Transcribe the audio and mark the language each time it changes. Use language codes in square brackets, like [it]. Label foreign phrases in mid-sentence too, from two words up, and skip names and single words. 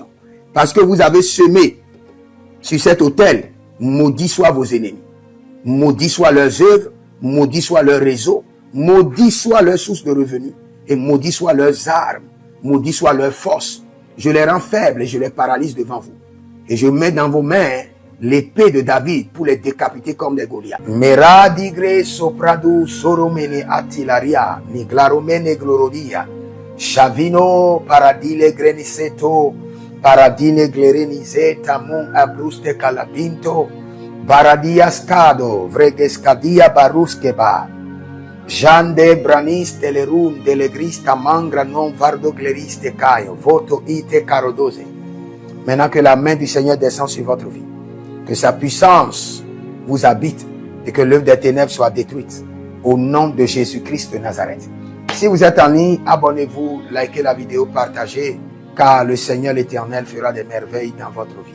[fr] Parce que vous avez semé sur cet autel, maudit soient vos ennemis, maudit soient leurs œuvres, maudit soit leur réseau, maudit soit leur source de revenus et maudit soient leurs armes, maudit soit leur force. Je les rends faibles et je les paralyse devant vous. Et je mets dans vos mains l'épée de David pour les décapiter comme des Goliaths. Meradigre sopradu soromene atilaria, niglaromene glorodia, Shavino paradile greniseto, paradine glerenize tamun abruste calabinto, baradiascado, vregescadia baruskeba, Jande branis telerum delegrista mangra non vardo gleriste caio, voto ite carodose. Maintenant que la main du Seigneur descend sur votre vie, que sa puissance vous habite et que l'œuvre des ténèbres soit détruite. Au nom de Jésus-Christ de Nazareth. Si vous êtes en ligne, abonnez-vous, likez la vidéo, partagez, car le Seigneur l'Éternel fera des merveilles dans votre vie.